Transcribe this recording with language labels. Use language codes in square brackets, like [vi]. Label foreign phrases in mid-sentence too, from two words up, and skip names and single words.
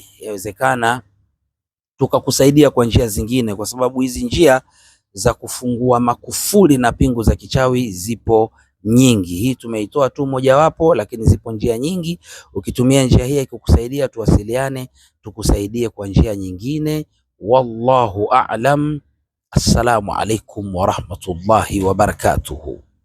[sw] Yawezekana tukakusaidia kwa njia zingine, kwa sababu hizi njia za kufungua makufuli na pingu za kichawi zipo nyingi. Hii tumeitoa tu mojawapo, lakini zipo njia nyingi. Ukitumia njia hii ikukusaidia, tuwasiliane tukusaidie kwa njia nyingine. [ar] والله أعلم. السلام عليكم ورحمة الله وبركاته.